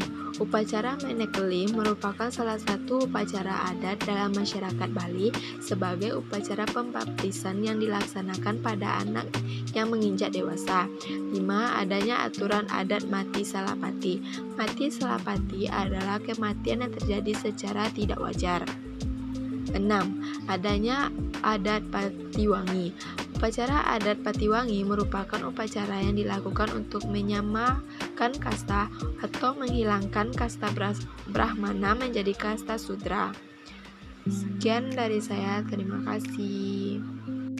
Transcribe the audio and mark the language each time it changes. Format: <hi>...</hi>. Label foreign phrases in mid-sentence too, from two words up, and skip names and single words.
<id>Upacara Menekeli merupakan salah satu upacara adat dalam masyarakat Bali sebagai upacara pembaptisan yang dilaksanakan pada anak yang menginjak dewasa. 5. Adanya aturan adat mati salapati. Mati salapati adalah kematian yang terjadi secara tidak wajar. 6. Adanya adat Patiwangi. Upacara adat Patiwangi merupakan upacara yang dilakukan untuk menyamakan kasta atau menghilangkan kasta Brahmana menjadi kasta Sudra. Sekian dari saya, terima kasih.</id>